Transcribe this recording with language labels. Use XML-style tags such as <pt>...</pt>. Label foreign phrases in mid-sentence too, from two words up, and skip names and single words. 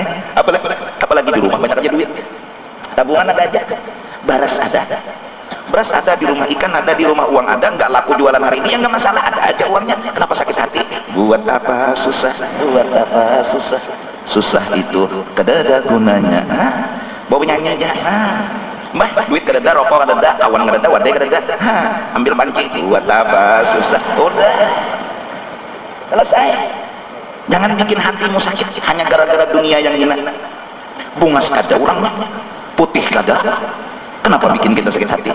<id>Apalagi di rumah banyak aja duit, tabungan ada aja, beras ada di rumah, ikan ada di rumah, uang ada, nggak laku jualan hari ini ya nggak masalah, ada aja uangnya. Kenapa sakit hati? Buat apa susah, susah itu kada ada gunanya.</id> <bjn>Bawa nyanyi aja, mbah duit kada ada, rokok kada ada, kawan kada ada, wadai kada ada, ambil panci, buat apa susah, udah selesai.</bjn> <id>Jangan bikin hatimu sakit hanya gara-gara dunia yang hina.</id> <bjn>Bungas kada orangnya, putih kada, kenapa bikin kita sakit hati?</bjn>